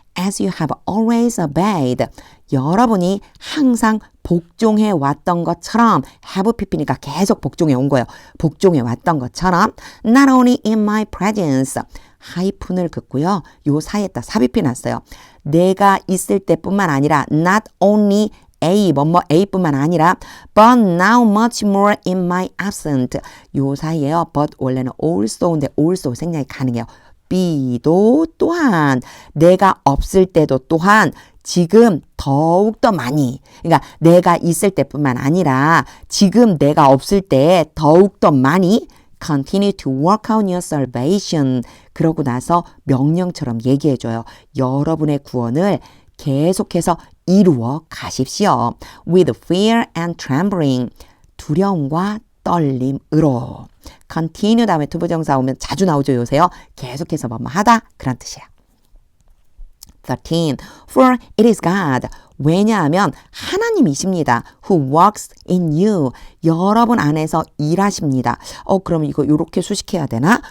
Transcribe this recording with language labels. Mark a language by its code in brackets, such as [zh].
[en] As you have always obeyed, [ko] 여러분이 항상 복종해 왔던 것처럼 have pp니까 계속 복종해 온 거예요. 복종해 왔던 것처럼 [en] not only in my presence, [ko] 하이픈을 긋고요. 요 사이에다 삽입해 놨어요. 내가 있을 때뿐만 아니라 not only A뿐만 아니라 [en] but now much more in my absence. [ko] 요 사이에요. but 원래는 also인데 also 생략이 가능해요. B도 또한 내가 없을 때도 또한 지금 더욱더 많이 그러니까 내가 있을 때뿐만 아니라 지금 내가 없을 때 더욱더 많이 [en] continue to work out your salvation. [ko] 그러고 나서 명령처럼 얘기해줘요. 여러분의 구원을 계속해서 이루어 가십시오. [en] With fear and trembling. [ko] 두려움과 떨림으로. continue 다음에 투부정사 오면 자주 나오죠. 요새요. 계속해서 뭐뭐 하다. 그런 뜻이에요. 13. [en] For it is God. [ko] 왜냐하면 하나님이십니다. [en] Who works in you. [ko] 여러분 안에서 일하십니다. 그럼 이거 이렇게 수식해야 되나?